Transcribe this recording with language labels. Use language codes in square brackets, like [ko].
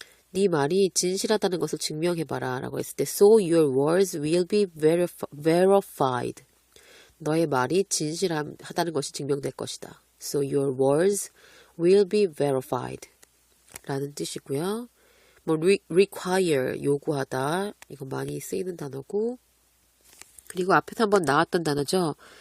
[ko] 네 말이 진실하다는 것을 증명해봐라 라고 했을 때 [en] So your words will be verified. [ko] 너의 말이 진실하다는 것이 증명될 것이다. [en] So your words will be verified [ko] 라는 뜻이고요. 뭐 require, 요구하다. 이거 많이 쓰이는 단어고 그리고 앞에서 한번 나왔던 단어죠.